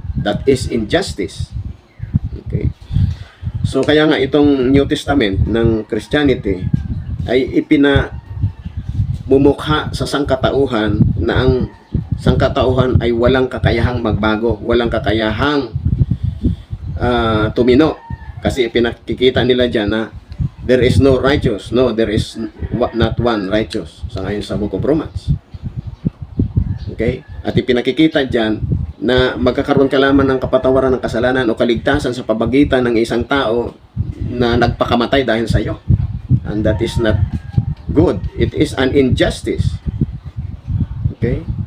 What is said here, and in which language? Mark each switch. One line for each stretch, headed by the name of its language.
English: That is injustice.
Filipino: Okay. So kaya nga itong New Testament ng Christianity ay ipinamumukha sa sangkatauhan na ang sangkatauhan ay walang kakayahang magbago, walang kakayahang tumino. Kasi pinakikita nila dyan na
English: there is no righteous. No, there is not one righteous.
Filipino: Sa ngayon sa Book of Romans. Okay? At ipinakikita dyan na magkakaroon ka lamang ng kapatawaran ng kasalanan o kaligtasan sa pabagitan ng isang tao na nagpakamatay dahil sa iyo.
English: And that is not good. It is an injustice. Okay?